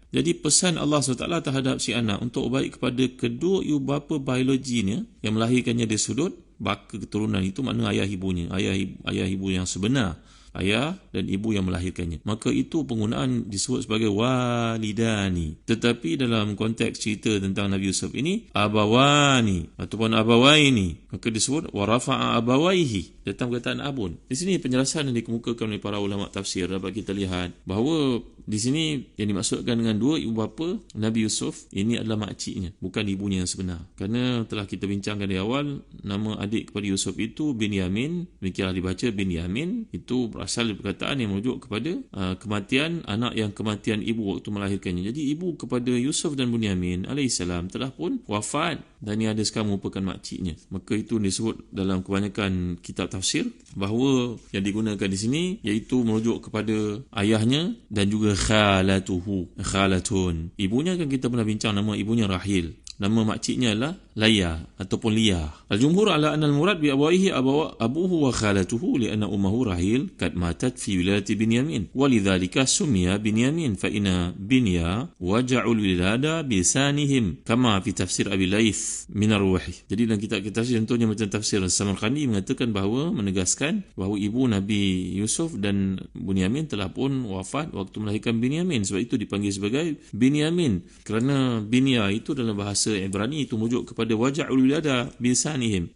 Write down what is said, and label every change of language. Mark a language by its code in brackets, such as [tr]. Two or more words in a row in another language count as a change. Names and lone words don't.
[ms] Jadi pesan Allah SWT terhadap si anak untuk baik kepada kedua ibu bapa biologinya yang melahirkannya dari sudut baka keturunan, itu makna ayah ibunya, ayah ibu yang sebenar, ayah dan ibu yang melahirkannya. Maka itu penggunaan disebut sebagai walidani. Tetapi dalam konteks cerita tentang Nabi Yusuf ini, abawani ataupun abawaini, maka disebut [ar] ورفع أبويه, [ms] datang perkataan abun. Di sini penjelasan yang dikemukakan oleh para ulama tafsir dapat kita lihat bahawa di sini yang dimaksudkan dengan dua ibu bapa Nabi Yusuf ini adalah makciknya, bukan ibunya yang sebenar. Kerana telah kita bincangkan di awal, nama adik kepada Yusuf itu Binyamin. Demikianlah dibaca Binyamin. Itu berasal dari perkataan yang merujuk kepada kematian anak yang kematian ibu waktu melahirkannya. Jadi ibu kepada Yusuf dan Binyamin alaihissalam telah pun wafat, dan yang ada sekarang merupakan makciknya. Maka itu disebut dalam kebanyakan kitab tafsir bahawa yang digunakan di sini iaitu merujuk kepada ayahnya dan juga khalatun. Ibunya kan kita pernah bincang, nama ibunya Rahil. Nama makciknya adalah Laya ataupun Lia. [ar] الجمهور على أن المراد بأبويه أبوه وخالته لأن أمه راحيل قد ماتت في ولاية بنيامين. ولذلك سمي بنيامين فإن بنيا وجع الولادة بسنهم كما في تفسير أبي الليث من الروح. [ms] Jadi dalam kitab tafsir contohnya macam tafsir Samarqandi mengatakan bahawa, menegaskan bahawa ibu Nabi Yusuf dan Binyamin telah pun wafat waktu melahirkan Binyamin. Sebab itu dipanggil sebagai Binyamin. Kerana Binya itu dalam bahasa Ibrani itu merujuk kepada [ar] وجع الولادة بسنهم.